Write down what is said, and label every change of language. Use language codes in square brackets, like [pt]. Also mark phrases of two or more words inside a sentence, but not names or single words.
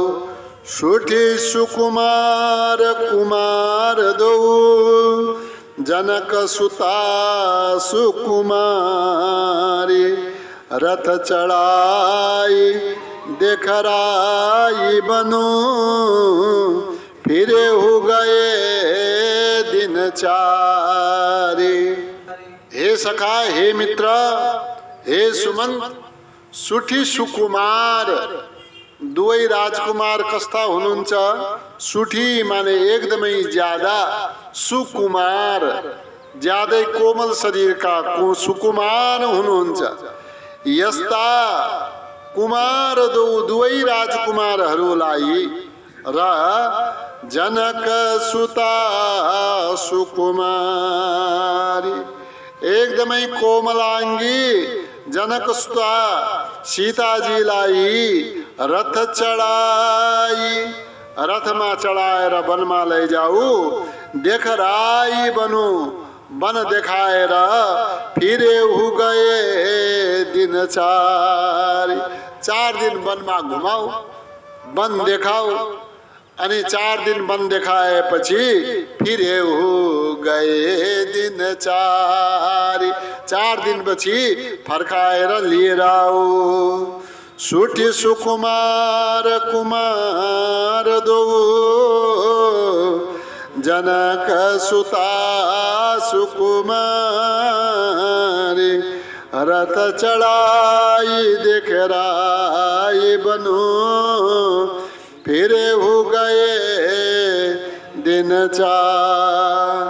[awa] सुठी सुकुमार कुमार दो, जनक सुता सुकुमारी, रथ चढ़ाई देखराई बनो, फिरे हो गए दिन चारे। [ne] हे सखा, हे मित्र, हे सुमंत, [awa] सुठी सुकुमार, [ne] दुवै राजकुमार कस्ता हुनुहुन्छ? सुठी माने एकदमै ज्यादा, सुकुमार ज्यादै कोमल शरीरका सुकुमार हुनुहुन्छ। यस्ता कुमार दुवै राजकुमारहरूलाई र जनक सुता सुकुमारी, एकदमै कोमलाङ्गी जनक सुता सीताजीलाई [awa] रथ चढाई, [ne] रथमा चढाएर वनमा लैजाऊ, [awa] देखराई बनु, [ne] वन देखाएर [awa] फिरे हु गए दिन चार। [ne] 4 दिन वनमा घुमाऊ, वन देखाऊ, अनि 4 दिन वन देखाएपछि [awa] फिरे हु गए दिन चार। [ne] 4 दिनपछि फर्काएर लिएर आऊ। [awa] सुठी सुकुमार कुमार दो, जनक सुता सुकुमारी, रथ चढ़ाई देखराई बनो, फिरे हो गए दिन चार।